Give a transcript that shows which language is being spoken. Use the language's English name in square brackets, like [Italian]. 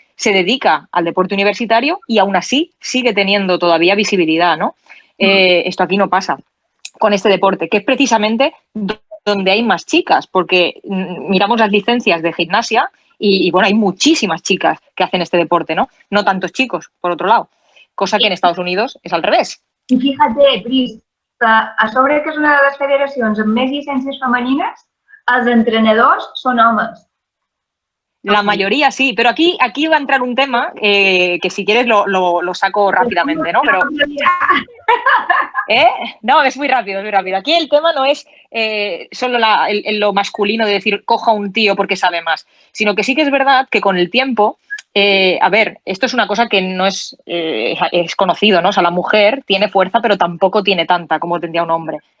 [Spanish] Se dedica al deporte universitario y aún así sigue teniendo todavía visibilidad, ¿no? Esto aquí no pasa con este deporte, que es precisamente donde hay más chicas, porque miramos las licencias de gimnasia y bueno, hay muchísimas chicas que hacen este deporte, ¿no? No tantos chicos, por otro lado, cosa que en Estados Unidos és al revés. [Catalan] I fíjate, Pris, que a sobre que és una de les federacions amb més llicències femenines, els entrenadors són homes. [Spanish] La mayoría sí, pero aquí va a entrar un tema que si quieres lo saco rápidamente, ¿no? Pero, no, es muy rápido, es muy rápido. Aquí el tema no es solo lo masculino de decir coja a un tío porque sabe más, sino que sí que es verdad que con el tiempo, a ver, esto es una cosa que no es conocido, ¿no? O sea, la mujer tiene fuerza, pero tampoco tiene tanta como tendría un hombre.